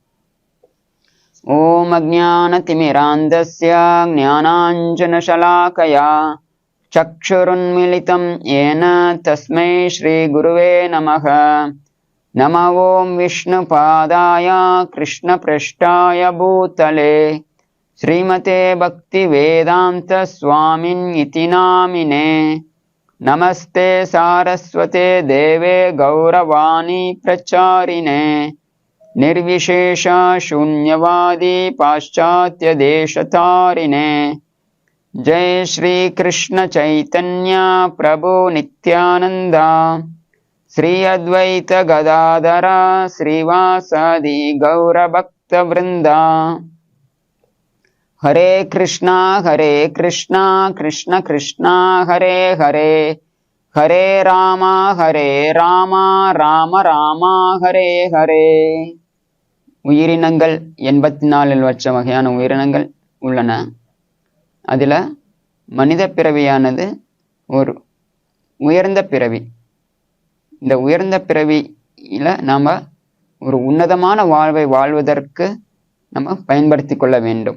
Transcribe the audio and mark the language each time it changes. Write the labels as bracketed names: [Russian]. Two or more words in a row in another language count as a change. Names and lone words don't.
[Sanskrit] ॐ अज्ञान तिमिरान्धस्य ज्ञानाञ्जनशलाकया चक्षुरुन्मीलितं येन तस्मै श्री गुरवे नमः. नम ॐ विष्णुपादाय कृष्णप्रेष्ठाय भूतले श्रीमते भक्तिवेदान्त स्वामिन् इति नामिने. नमस्ते सारस्वते देवे गौरवाणी प्रचारिणे निर्विशेष शून्यवादी पाश्चात्य देशतारिणे। जय श्री कृष्ण चैतन्य प्रभु नित्यानंद श्री अद्वैत गदाधर श्रीवासादि गौरभक्त वृंदा। हरे कृष्णा कृष्ण कृष्ण हरे हरे, हरे राम राम राम हरे हरे। [Tamil] உயிரினங்கள் 84 லட்சம் வகையான உயிரினங்கள் உள்ளன. அதில் மனித பிறவியானது ஒரு உயர்ந்த பிறவி. இந்த உயர்ந்த பிறவியில் நாம் ஒரு உன்னதமான வாழ்வை வாழ்வதற்கு நம்ம பயன்படுத்தி கொள்ள வேண்டும்.